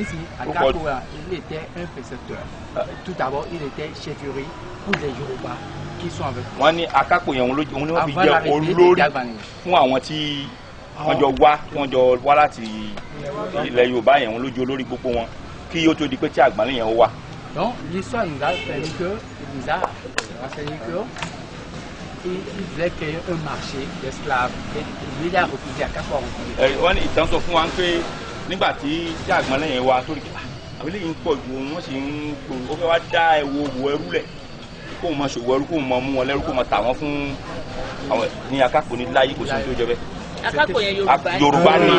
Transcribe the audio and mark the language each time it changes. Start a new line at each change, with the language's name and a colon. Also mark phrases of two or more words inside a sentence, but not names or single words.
Yoruba: wọ́n ní Akápò yẹn òun ni wọ́n fi jẹ́ olórí fún àwọn tí wọ́n jọ wá láti ilẹ̀ Yorùbá yẹn wọ́n lójú olórí gbogbo wọn kí ó tó di pé tí Àgbànlẹ́ yẹn ó wà.
French: Donc l'histoire nous a permis que nous a renseigné que il faisait qu'il y ait un marché d'esclaves et il a refusé à 4 fois refusé.
Yoruba: wọ́n ní ìtàn sọ fún wa pé nígbà tí Àgbànlẹ́ yẹn wá torí àwọn eléyìí ń pọ̀ ju wọ́n sì ń gbòòrò ó fẹ́ wá dá òwò ẹrú lẹ̀ kó o máa ṣòwò ẹrú kó o máa mú wọn lẹ́rú kó o máa tà wọ́n fún àwọn ní Akápò ní láyé kò sí ní tó jẹ bẹ́ẹ̀. Akápò yẹn Yorùbá ni